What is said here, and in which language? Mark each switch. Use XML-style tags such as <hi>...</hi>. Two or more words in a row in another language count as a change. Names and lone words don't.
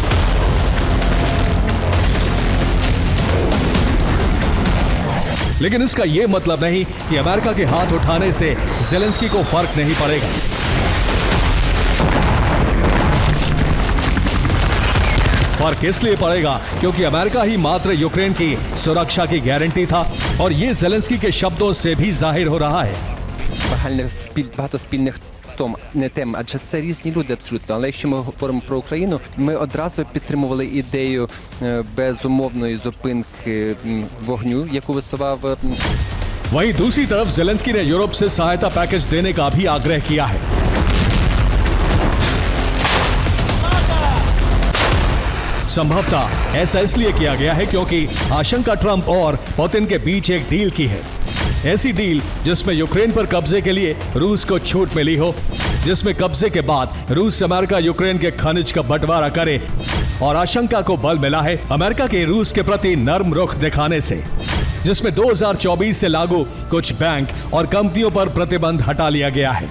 <hi>लेकिन इसका यह मतलब नहीं कि अमेरिका के हाथ उठाने से जेलेंस्की को फर्क नहीं पड़ेगा। फर्क इसलिए पड़ेगा क्योंकि अमेरिका ही मात्र यूक्रेन की सुरक्षा की गारंटी था, और ये जेलेंस्की के शब्दों से भी जाहिर हो रहा है।</hi> <uk>Багато спільних тем, адже це різні люди абсолютно. Але якщо ми говоримо про Україну, ми одразу підтримували ідею безумовної зупинки вогню, яку висував.</uk> <hi>वहीं दूसरी तरफ जेलेंस्की ने यूरोप से सहायता पैकेज देने का भी आग्रह किया है। संभवतः ऐसा इसलिए किया गया है क्योंकि आशंका ट्रंप और पुतिन के बीच एक डील की है, ऐसी डील जिसमें यूक्रेन पर कब्जे के लिए रूस को छूट मिली हो, जिसमें कब्जे के बाद रूस अमेरिका यूक्रेन के खनिज का बंटवारा करे, और आशंका को बल मिला है अमेरिका के रूस के प्रति नर्म रुख दिखाने से, जिसमें 2024 से लागू कुछ बैंक और कंपनियों पर प्रतिबंध हटा लिया गया है।</hi>